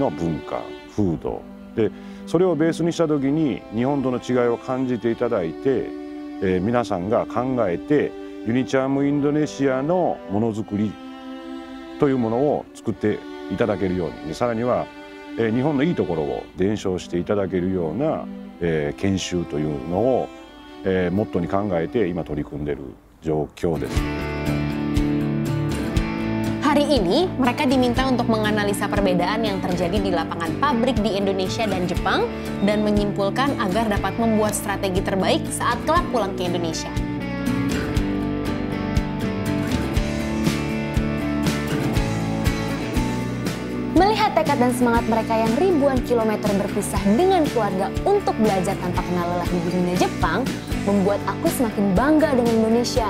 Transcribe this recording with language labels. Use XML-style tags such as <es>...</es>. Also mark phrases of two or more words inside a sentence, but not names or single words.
<ja>の文化風土で、それをベースにした時に日本との違いを感じていただいて、皆さんが考えてユニチャームインドネシアのものづくりというものを作っていただけるように、さらには日本のいいところを伝承していただけるような研修というのをモットーに考えて今取り組んでいる状況です。</ja> <id>Hari ini mereka diminta untuk menganalisa perbedaan yang terjadi di lapangan pabrik di Indonesia dan Jepang dan menyimpulkan agar dapat membuat strategi terbaik saat kelak pulang ke Indonesia. Melihat Melihat tekad dan semangat mereka yang ribuan kilometer berpisah dengan keluarga untuk belajar tanpa kenal lelah di dunia Jepang, membuat aku semakin bangga dengan Indonesia.</id>